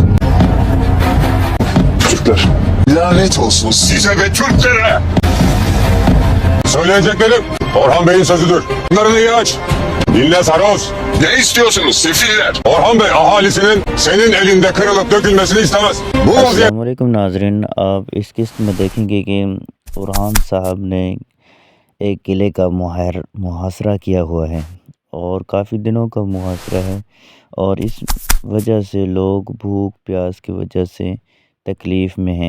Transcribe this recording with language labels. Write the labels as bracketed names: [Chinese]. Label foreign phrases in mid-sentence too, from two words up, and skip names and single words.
[Turkish] Türkler, lanet olsun size ve Türklere! Söyleyeceklerim Orhan Bey'in sözüdür. Bunlarını iyi aç. Dinle Saroz. Ne istiyorsunuz sefiller? Orhan Bey ahalisinin senin elinde kırılıp dökülmesini istemez. Bu vaziyet... [Hindi] अस्सलामुअलैकुम नाजरीन, आप इस किस्त में देखेंगे कि उरहान साहब ने एक किले का मुहासरा किया हुआ है और काफ़ी दिनों का मुहासरा है और इस वजह से लोग भूख प्यास की वजह से तकलीफ़ में हैं।